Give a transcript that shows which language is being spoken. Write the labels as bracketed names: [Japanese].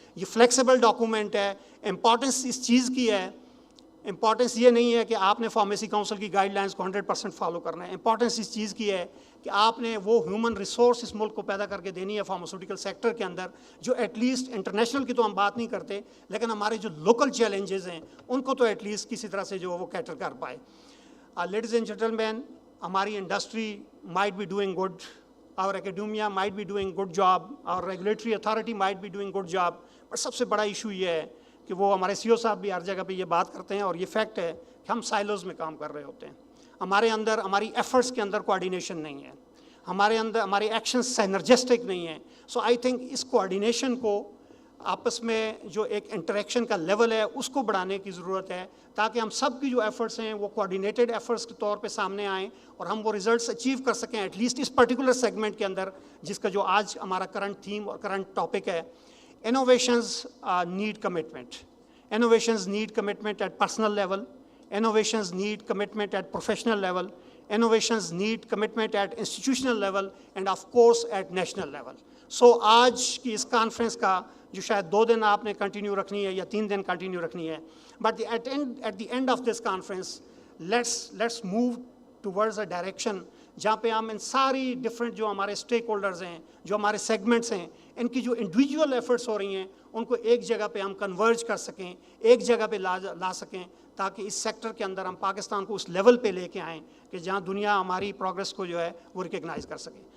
[Urdu] یہ flexible document ہے. Importance اس چیز کی ہے, امپورٹنس یہ نہیں ہے کہ آپ نے فارمیسی کاؤنسل کی گائیڈ لائنس کو 100% فالو کرنا ہے. امپورٹنس اس چیز کی ہے کہ آپ نے وہ ہیومن ریسورس اس ملک کو پیدا کر کے دینی ہے فارماسیوٹیکل سیکٹر کے اندر, جو ایٹ لیسٹ انٹرنیشنل کی تو ہم بات نہیں کرتے, لیکن ہمارے جو لوکل چیلنجز ہیں ان کو تو ایٹ لیسٹ کسی طرح سے جو وہ کیٹر کر پائے. [English] ladies and gentlemen, [Urdu] ہماری [English] industry might be doing good, our academia might be doing good job, our regulatory authority might be doing good job, but [Urdu] سب سے بڑا ایشو یہ ہے کہ وہ ہمارے سی او صاحب بھی ہر جگہ پہ یہ بات کرتے ہیں اور یہ فیکٹ ہے کہ ہم سائلوز میں کام کر رہے ہوتے ہیں. ہمارے اندر ہماری ایفرٹس کے اندر کوآرڈینیشن نہیں ہے, ہمارے اندر ہمارے ایکشن سائنرجسٹک نہیں ہیں. سو آئی تھنک اس کوآرڈینیشن کو آپس میں جو ایک انٹریکشن کا لیول ہے اس کو بڑھانے کی ضرورت ہے, تاکہ ہم سب کی جو ایفرٹس ہیں وہ کوآرڈینیٹڈ ایفرٹس کے طور پہ سامنے آئیں اور ہم وہ ریزلٹس اچیو کر سکیں at least اس particular segment کے اندر, جس کا جو آج ہمارا کرنٹ تھیم اور کرنٹ ٹاپک ہے. [English] Innovations need commitment. Innovations need commitment at personal level. Innovations need commitment at professional level. Innovations need commitment at institutional level and of course at national level. [Urdu] So آج کی اس conference کا جو شاید 2 دن آپ نے continue رکھنی ہے یا 3 دن کنٹینیو رکھنی ہے, [English] but at the end of this conference let's move towards a direction [Urdu] جہاں پہ ہم ان ساری ڈفرینٹ جو ہمارے اسٹیک ہولڈرز ہیں, جو ہمارے سیگمنٹس ہیں, ان کی جو انڈیویجول ایفرٹس ہو رہی ہیں ان کو ایک جگہ پہ ہم کنورج کر سکیں, ایک جگہ پہ لا سکیں, تاکہ اس سیکٹر کے اندر ہم پاکستان کو اس لیول پہ لے کے آئیں کہ جہاں دنیا ہماری پروگرس کو جو ہے وہ ریکگنائز کر سکے.